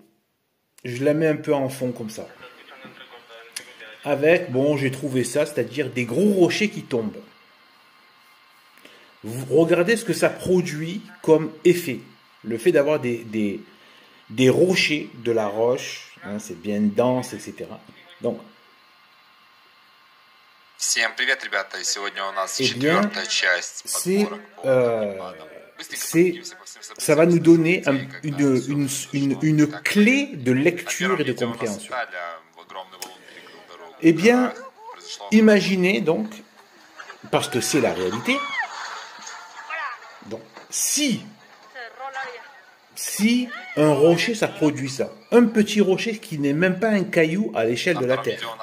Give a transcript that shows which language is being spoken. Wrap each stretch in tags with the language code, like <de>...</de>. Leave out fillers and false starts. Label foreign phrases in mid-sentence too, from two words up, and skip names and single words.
<fr>Je la mets un peu en fond comme ça. Avec, bon, j'ai trouvé ça, c'est-à-dire des gros rochers qui tombent. Vous regardez ce que ça produit comme effet. Le fait d'avoir des rochers, de la roche, hein, c'est bien dense, etc. Donc,</fr> <ru>Всем привет, ребята! И сегодня у нас</ru> <fr>eh bien,</fr> <ru>четвертая часть подборок по</ru> <fr>ça va nous donner une clé de lecture et de compréhension. Eh bien, imaginez donc, parce que c'est la réalité, donc, si un rocher, ça produit ça, un petit rocher qui n'est même pas un caillou à l'échelle de la Terre.</fr>